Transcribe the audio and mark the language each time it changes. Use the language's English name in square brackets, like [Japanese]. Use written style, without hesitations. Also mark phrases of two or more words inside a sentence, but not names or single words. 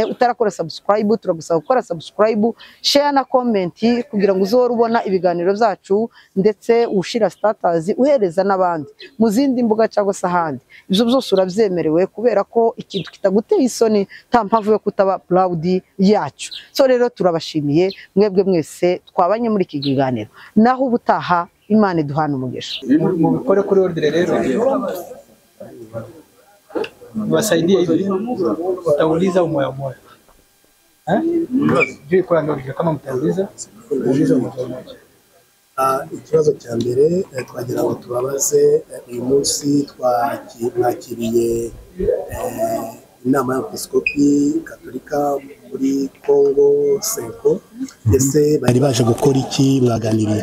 [Kinyarwanda] Utarakora subscribe, turagusaba gukora subscribe, share na comment kugira ngo uzore ubona ibiganiro byacu, ndetse ushira status uhereza n'abandi mu zindi mbuga cyangwa se ahandi. Ibyo byose urabyemerewe, kubera ko ikintu kitaguteye isoni nta mpamvu yo kutaba proud yacu. So rero turabashimiye mwebwe mwese twabanye muri iki kiganiro, naho ubutaha Imana iduhana umugisha. Mu bikore kuri ordre rero [Swahili] wasaidie hivi, utauliza umoja umoja, juu kwa ndio kama mtauliza uulize umoja umoja. [Kinyarwanda] Ikibazo cya mbere twagira ngo tubabaze, uyu munsi twakiriye inama y'Abepiskopi Gatolika muri Kongo Senko, ese bari baje gukora iki, mwaganiriye?